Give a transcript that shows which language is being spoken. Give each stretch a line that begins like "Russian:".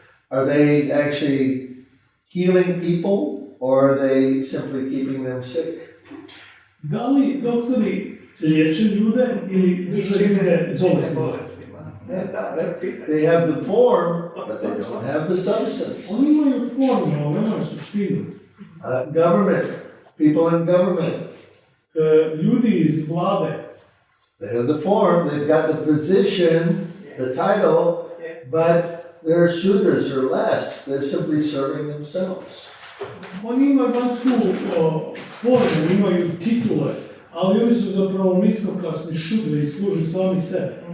English: Are they actually healing people, or are they simply keeping them sick?
Croatian: Da li doktori liječe ljude ili drže ljude bolestima?
English: They have the form, but they don't have the substance.
Croatian: Oni imaju formu, ali nemaju suštinu.
English: Government, people in government,
Croatian: Ljudi iz vlade,
English: they have the form, they've got the position, the title, but they're suitors or less. They're simply serving themselves.
Croatian: oni imaju vanjsku formu, imaju titule, ali oni su zapravo niskoklasni šudre i služe sami sebe.